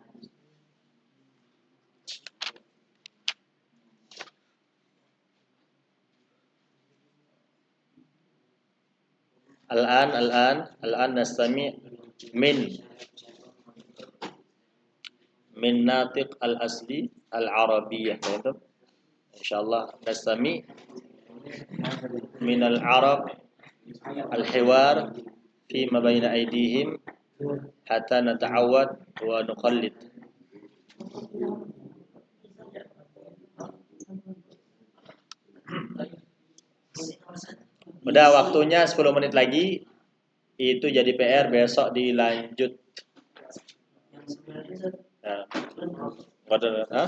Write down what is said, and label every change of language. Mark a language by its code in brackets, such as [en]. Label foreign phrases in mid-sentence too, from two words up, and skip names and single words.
[ar] الآن نستمع من ناطق الأصل العربية. [id] Betul? [ar] إن شاء الله نستمع من العرب الحوار في ما بين أيديهم حتى نتعود ونقلد. [id] Udah waktunya 10 menit lagi. Itu jadi PR, besok dilanjut. Nah.